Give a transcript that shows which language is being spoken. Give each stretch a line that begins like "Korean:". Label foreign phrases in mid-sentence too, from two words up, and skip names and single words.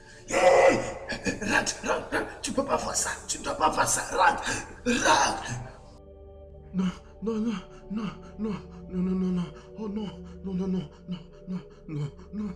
French: Hey! Rentre, rentre, rentre. Tu peux pas faire ça. Tu ne dois pas faire ça. Rentre, rentre. Non, non, non, non, non, non, non, non, non. Oh non, non, non, non, non, non, non, non.